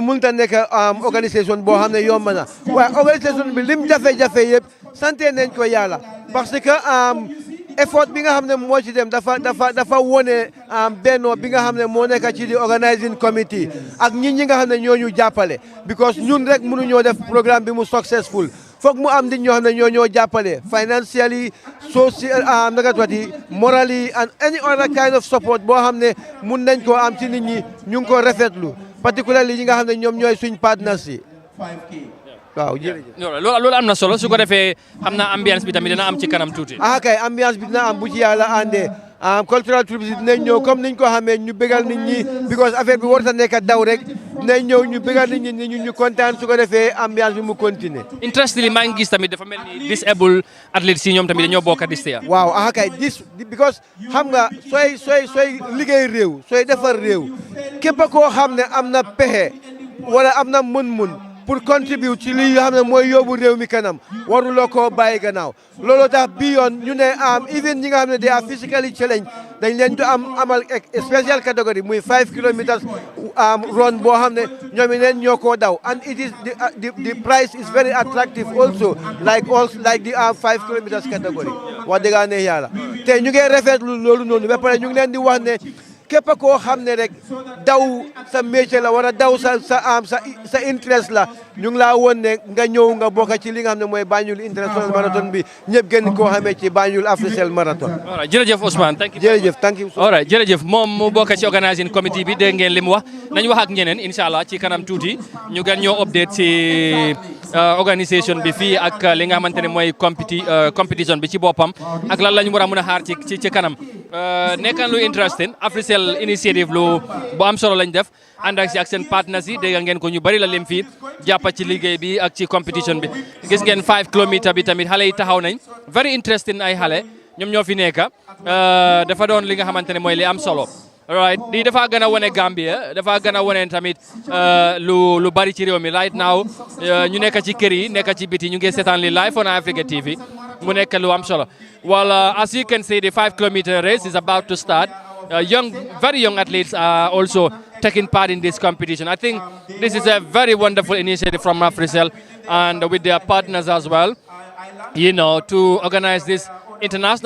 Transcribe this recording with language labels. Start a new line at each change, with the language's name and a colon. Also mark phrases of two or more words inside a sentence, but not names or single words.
Wolof: mënut a nekk organisation boo xam ne yomb na waaye organisation bi lim jafe-jafe yëpp santé nañ ko yàlla
French: parce que
Wolof: effort bi nga xam ne moo ci dem dafa wone bennoo bi nga xam ne moo nekk ci di
English: organizing committee
Wolof: ak ñi nga xam ne ñoo ñu jàppale because ñun rek mënuñoo def programme bi mu successful foog mu am nit ñoo xam ne ñoo jàppale
English: financially social morally and any other kind of support
Wolof: boo xam ne mun nañ koo am ci nit ñi ñu ngi ko rafetlu particularly ñi nga xam ne ñoom ñooy suñ partners yi waaw jërëjëf loolu am na solo su ko defee xam naa ambiance bi tamit dina am ci kanam tuuti. kay ambiance bi dina am bu ci yàlla àndee
English: cultural troops
Wolof: dinañ ñëw comme niñ ko xamee ñu bégal nit ñi because affaire bi warut a nekk daw rek dinañ ñëw ñu bégal nit ñi ñu kontaan su ko defee ambiance bi mu continuer. interestingly maa ngi gis tamit dafa mel ni
English: disabled athletes
Wolof: yi ñoom tamit dañoo bokk
English: this year.
Wolof: waaw kay because xam nga sooy liggéey réew sooy defar réew képp koo xam ne am na pexe wala am na mën-mën pour contribute ci li nga xam ne mooy yóbbu réew mi kanam waruloo koo bàyyi gannaaw looloo tax bi yoon ñu ne even ñi nga xam ne
English: they are physically challenged
Wolof: dañ leen di amal
English: special category
Wolof: muy
English: 5 kilometers run
Wolof: boo xam ne ñoom it leen ñoo koo daw
English: and it is the price is very attractive also like the 5 kilometers category
Wolof: wax dëgg ne yàlla te ñu ngi rafetlu loolu noonu ba pare ñu ngi leen di wax ne képp koo xam ne rek daw sa métier la wala daw sa interest la ñu ngi laa woon ne nga ñëw nga bokk ci li nga xam ne mooy Banjul International Marathon bi ñëpp gën koo xamee ci Banjul Africell Marathon.
English: all right jërëjëf Ousmane thank you thank you. all right
Wolof: jërëjëf moom mu bokk ci
English: organising committee
Wolof: bi dégg ngeen li mu wax nañu wax ak ñeneen
Arabic: incha allah
Wolof: ci kanam tuuti ñu gën ñoo update ci organisation bi fii ak li nga xamante ne mooy competition bi ci boppam ak lan lañu war a mën a xaar ci kanam nekk na lu interesting Africell initiative lu bu am solo lañ def ànd ak seen partners yi dégg ngeen ko ñu bari la lim fii jàppa ci liggéey bi ak ci competition bi gis ngeen 5 kilomètres bi tamit xale yi taxaw nañ
English: very interesting
Wolof: ay xale ñoom ñoo fi nekk dafa doon li nga xamante ne mooy li am solo right lii dafa gën a wane Gambia dafa gën a wane tamit lu bari ci réew mi
English: right now
Wolof: ñu nekk ci kër yi nekk ci biti ñu ngi seetaan li
English: live on Eyeafrica TV
Wolof: mu nekk lu am solo
English: well as you can see the 5-kilometer race is about to start very young athletes are also taking part in this competition. I think this is a very wonderful initiative from Africell and with their partners as well, you know, to organize this international